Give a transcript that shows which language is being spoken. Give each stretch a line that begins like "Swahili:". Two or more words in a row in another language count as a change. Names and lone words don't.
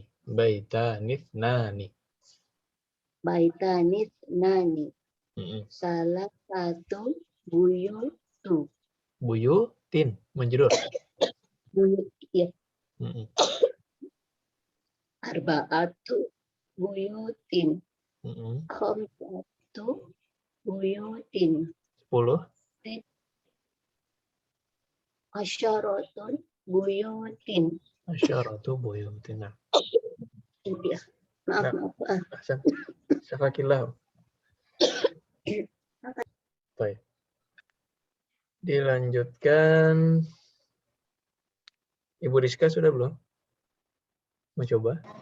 Arabic: بيتان اثنان. بيتان اثنان.
Indonesian: Salah satu buyutu.
Arabic: بيوت، مجرور.
Indonesian: Buyut, ya. Mm-mm.
Arabic: أربعة بيوت. Mm-mm. خمسة بيوت.
Indonesian: 10.
Arabic: عشرة بيوت. عشرة بيوت.
Indonesian: Nah, Ya. Maaf.
Arabic: أحسن. شفاك الله. Baik.
Indonesian: Dilanjutkan. Ibu Rizka sudah belum? Mau coba?